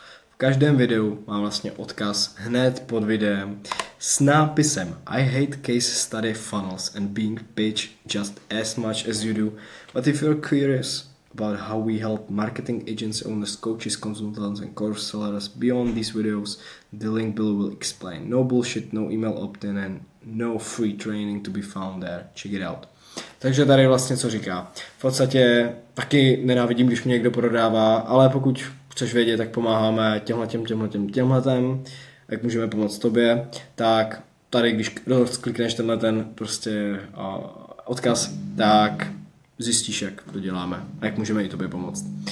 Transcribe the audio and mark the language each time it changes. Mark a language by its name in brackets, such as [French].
[Czech] V každém videu má vlastně odkaz hned pod videem, s nápisem [English] I hate case study funnels and being pitched just as much as you do, but if you're curious about how we help marketing agents, owners, coaches, consultants and course sellers beyond these videos, the link below will explain. No bullshit, no email opt-in and no free training to be found there. Check it out. [Czech] Takže tady vlastně co říká. V podstatě taky nenávidím, když mě někdo prodává, ale pokud chceš vědět, tak pomáháme těmhletem, jak můžeme pomoct tobě, tak tady, když klikneš ten prostě odkaz, tak zjistíš, jak to děláme a jak můžeme i tobě pomoct.